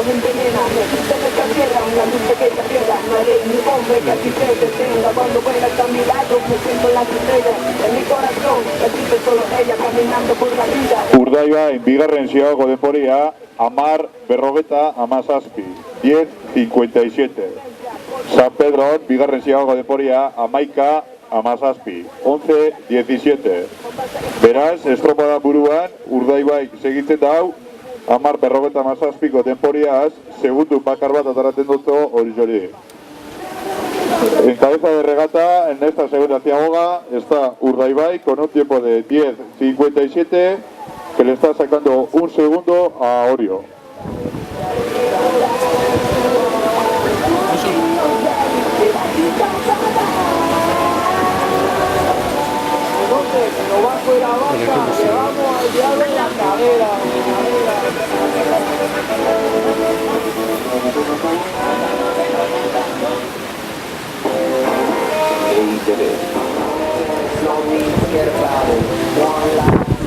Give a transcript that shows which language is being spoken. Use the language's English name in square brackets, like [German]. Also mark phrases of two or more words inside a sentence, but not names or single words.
[Spanish] envenena, me quita nuestra tierra, una luz pequeña tierra, no hay ley ni hombre que así se detenga, cuando vuela a mi lado, me siento las estrellas, en mi corazón, existe solo ella, caminando por la vida. [Basque] Urdaibain bigarren ziagako denboria, 10:57. 10:57. San Pedron bigarren ziagako denboria, 11:17. 11:17. Beraz, estropada buruan, Urdaibaik segitzen dau, 10:57ko denboriaz, segundu bakar bat ataraten dut hori. [Spanish] En cabeza de regata, en esta segunda ciagoga, está Urdaibai con un tiempo de 10:57, que le está sacando un segundo a Orio. Lo bajo de la vaca, llevamos al diablo en la cadera. [English] No need to get about it. One life.